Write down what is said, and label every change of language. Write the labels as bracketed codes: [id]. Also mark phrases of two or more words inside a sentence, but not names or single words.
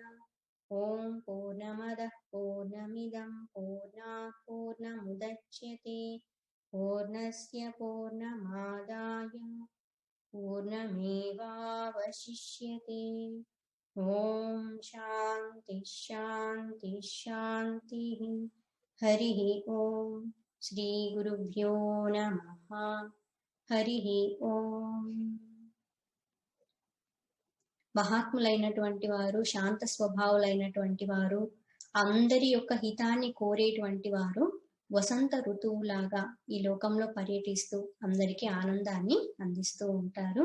[sa] ॐ पूर्णमदः पूर्णमिदं पूर्णात् पूर्णमुदच्यते पूर्णस्य पूर्णमादाय पूर्णमेवावशिष्यते. ॐ शान्तिः शान्तिः शान्तिः. हरिः ॐ। श्री गुरुभ्यो नमः. हरिः ॐ. [te] మహాత్ములైనటువంటి వారు, శాంత స్వభావులైనటువంటి వారు, అందరి యొక్క హితాన్ని కోరేటువంటి వారు వసంత ఋతువులాగా ఈ లోకంలో పర్యటిస్తూ అందరికీ ఆనందాన్ని అందిస్తూ ఉంటారు.